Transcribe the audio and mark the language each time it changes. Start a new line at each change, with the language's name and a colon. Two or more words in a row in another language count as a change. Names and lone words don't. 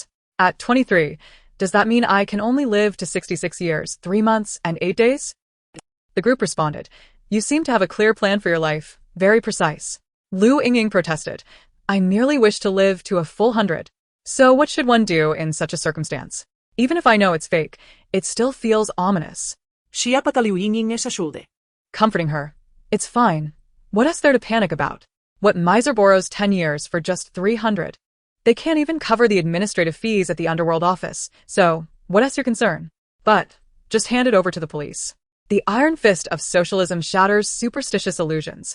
English: At 23, does that mean I can only live to 66 years, 3 months, and 8 days?" The group responded, "You seem to have a clear plan for your life, very precise." Lu Yingying protested, "I merely wish to live to a full 100. So what should one do in such a circumstance? Even if I know it's fake, it still feels ominous." Shi Ha pataliu Yingying sa shoulder. Comforting her, "It's fine. What is there to panic about? What miser borrows 10 years for just 300? They can't even cover the administrative fees at the underworld office, so what is your concern? But just hand it over to the police." The iron fist of socialism shatters superstitious illusions.